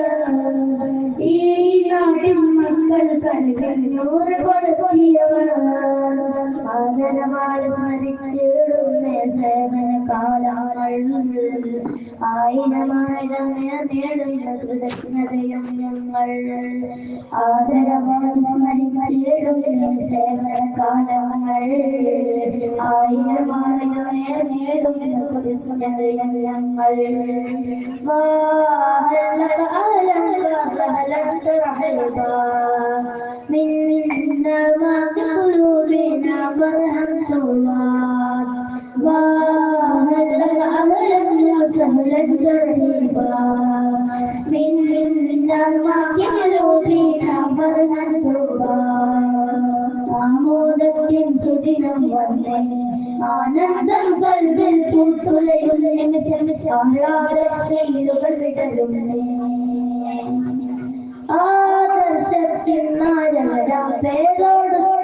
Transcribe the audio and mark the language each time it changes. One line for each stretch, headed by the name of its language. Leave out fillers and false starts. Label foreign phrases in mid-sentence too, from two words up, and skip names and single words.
Malayalam: ഈ നാടിൻ മക്കൾക്കറിവിനോറ് കൊളുത്തിയവർ ആദരവാൽ സ്മരിച്ചിടുന്ന സേവന കാലങ്ങൾ ആയിരമായിരം നേടുന്ന കൃതജ്ഞതയും ഞങ്ങൾ ആദരവാൽ സ്മരിച്ചിടുന്ന സേവന കാലങ്ങൾ ആയിരമായിരം നേടുന്ന കൃതജ്ഞതയും ഞങ്ങൾ
Arabic: منا ما في قلوبنا فرحا صواب وهلا أهلا وسهلا ترحيبا منا ما في قلوبنا فرحا صواب
Malayalam: ആമോദത്തിൻ സുദിനം വന്നേ ആനന്ദം കൽവിൽ പൂത്തുലയും നിമിഷം ആഹ്ലാദശൈലുകൾ വിടരുന്നേ ആദർശത്തിൻ നായകരാം പേരോട്